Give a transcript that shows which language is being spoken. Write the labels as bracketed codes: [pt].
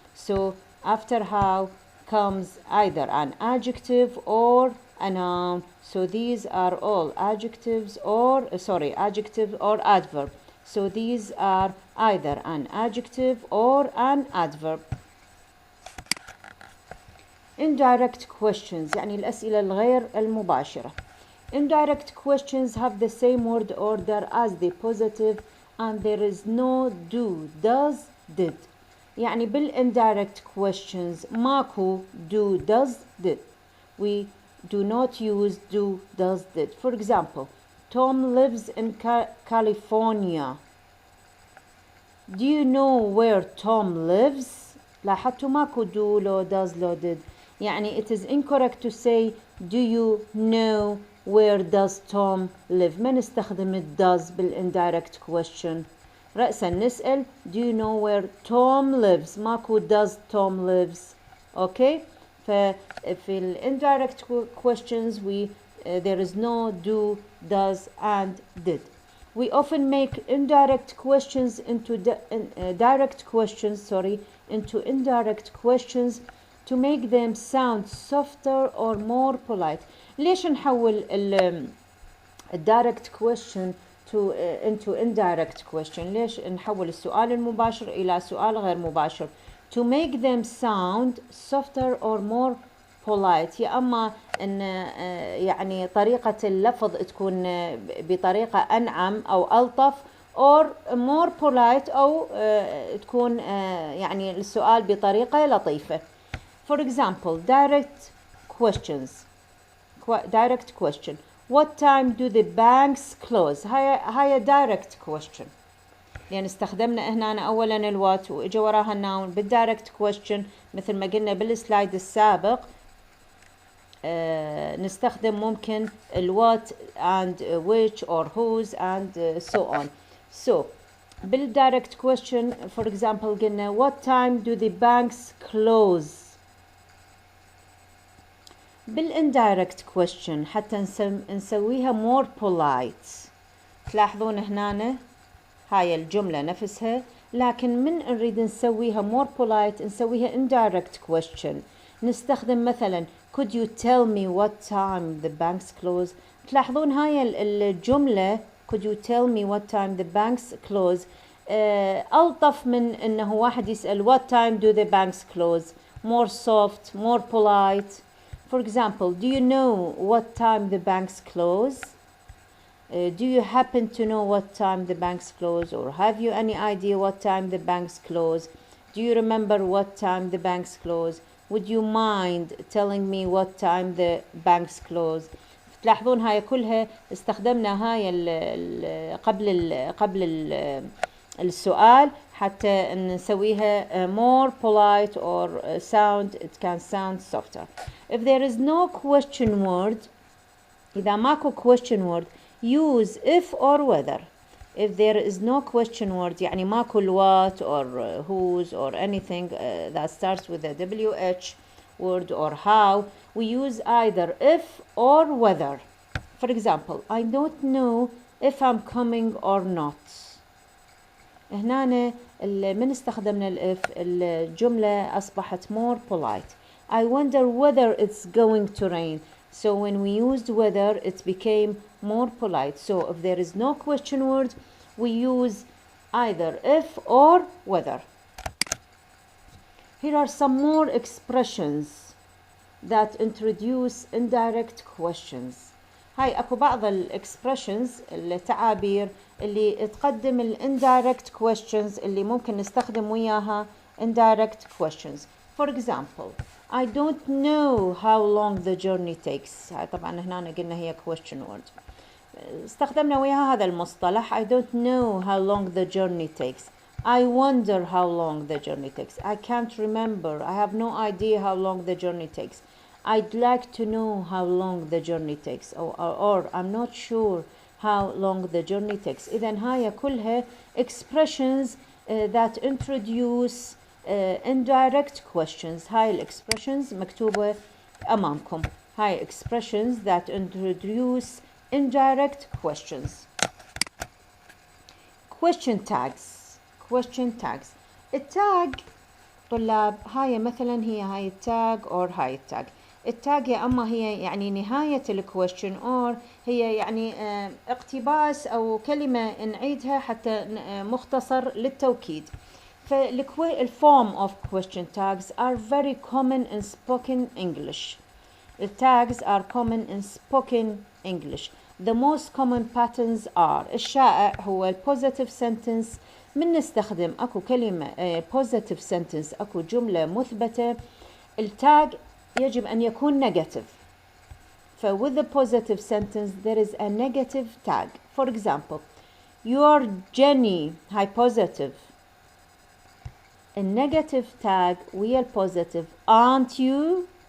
[en] So after how comes either an adjective or a noun. So these are all adjectives or adverb. So these are either an adjective or an adverb. Indirect questions [ar] يعني الأسئلة الغير المباشرة. [en] Indirect questions have the same word order as the positive and there is no do, does, did. يعني بالindirect questions [ar] ماكو [en] do, does, did. We do not use do, does, did. For example, Tom lives in California. Do you know where Tom lives? [ar] لاحظتوا ماكو do لو does لو did. [en] يعني it is incorrect to say do you know where does Tom live. [ar] ما نستخدم [en] does بالindirect question. [ar] رأسا نسأل [en] do you know where Tom lives. [ar] ماكو [en] does Tom lives. Okay. ففي indirect questions there is no do, does, and did. We often make indirect questions into direct questions into indirect questions to make them sound softer or more polite. [ar] ليش نحول [en] direct question into indirect question؟ [ar] ليش نحول السؤال المباشر إلى سؤال غير مباشر؟ [en] To make them sound softer or more polite. [ar] يا أما إن يعني طريقة اللفظ تكون بطريقة أنعم أو ألطف [en] or more polite [ar] أو تكون يعني السؤال بطريقة لطيفة. [en] For example, direct question. What time do the banks close? [ar] هاي [en] direct question. [ar] لأن استخدمنا هنا أولا الوات وإجا وراها الناون. بالdirect question مثل ما قلنا بالسلايد السابق نستخدم ممكن الوات [en] and which or whose and so on. So بالdirect question for example قلنا what time do the banks close. [ar] بالindirect question حتى نسويها [en] more polite. [ar] تلاحظون هنا هاي الجملة نفسها لكن من نريد نسويها [en] more polite [ar] نسويها [en] indirect question. [ar] نستخدم مثلا [en] could you tell me what time the banks close. [ar] تلاحظون هاي الجملة [en] could you tell me what time the banks close [ar] ألطف من إنه واحد يسأل [en] what time do the banks close. More soft, more polite. For example, do you know what time the banks close? Do you happen to know what time the banks close, or have you any idea what time the banks close? Do you remember what time the banks close? Would you mind telling me what time the banks close? [ar] تلاحظون هاي كلها استخدمنا هاي قبل السؤال حتى نسويها [en] more polite or sound, it can sound softer. If there is no question word, [ar] إذا ماكو [en] question word, use if or whether. If there is no question word, [ar] يعني ماكو [en] what or whose or anything that starts with a WH word or how, we use either if or whether. For example, I don't know if I'm coming or not. [ar] هنا من استخدمنا الإف الجملة أصبحت [en] more polite. I wonder whether it's going to rain. So when we used whether, it became more polite. So if there is no question word, we use either if or whether. Here are some more expressions that introduce indirect questions. [ar] هاي أكو بعض الexpressions التعابير اللي تقدم [en] indirect questions [ar] اللي ممكن نستخدم وياها indirect questions. [en] For example, I don't know how long the journey takes. [ar] هاي طبعا هنا قلنا هي [en] question word. [ar] استخدمنا وياها هذا المصطلح. [en] I don't know how long the journey takes. I wonder how long the journey takes. I can't remember. I have no idea how long the journey takes. I'd like to know how long the journey takes. Or I'm not sure how long the journey takes. [ar] إذن هاي كلها [en] expressions that introduce indirect questions. [ar] هاي expressions مكتوبة أمامكم. [en] هاي expressions that introduce indirect questions. Question tags. Question tags. [ar] التاج طلاب هاي مثلا هي هاي التاج or هاي التاج. التاج يا أما هي يعني نهاية الكويشن or هي يعني اقتباس أو كلمة نعيدها حتى مختصر للتوكيد. [en] فالform of question tags are very common in spoken English. The tags are common in spoken English. The most common patterns are [ar] الشائع هو [en] positive sentence. [ar] من نستخدم أكو كلمة [en] positive sentence [ar] أكو جملة مثبتة التاج يجب أن يكون negative. [en] with the positive sentence there is a negative tag. For example, you're Jenny. [ar] هاي [en] positive. A negative tag [ar] ويا [en] positive aren't you.